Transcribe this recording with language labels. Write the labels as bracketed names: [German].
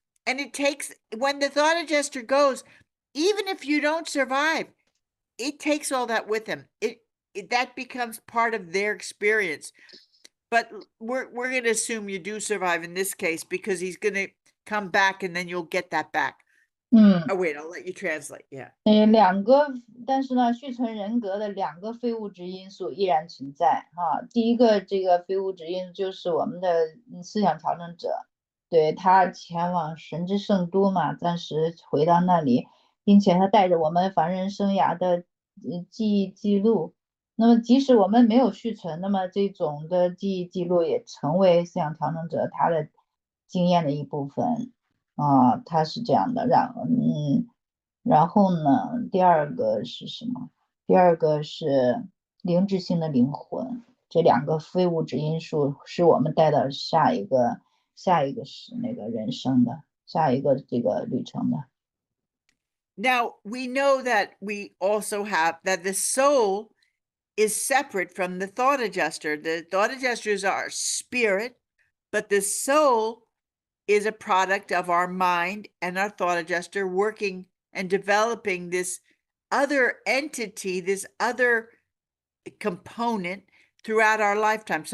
[English] And it takes, when the thought adjuster goes, even if you don't survive, it takes all that with him. That becomes part of their experience. But we're going to assume you do survive in this case, because he's going to come back and then you'll get that back. Oh, wait, I'll let you translate. Yeah. [Chinese] 但是呢，续存人格的两个非物质因素依然存在啊。第一个这个非物质因素就是我们的思想调整者，对，他前往神之圣都嘛，暂时回到那里，并且他带着我们凡人生涯的记忆记录。那么即使我们没有续存，那么这种的记忆记录也成为思想调整者他的经验的一部分啊，他是这样的。然后呢，第二个是什么？第二个是灵智性的灵魂。这两个非物质因素是我们带到下一个是那个人生的下一个这个旅程的。 [English] Now we know that we also have that the soul is separate from the thought adjuster. The thought adjuster is our spirit, but the soul is a product of our mind and our thought adjuster working and developing this other entity, this other component throughout our lifetime.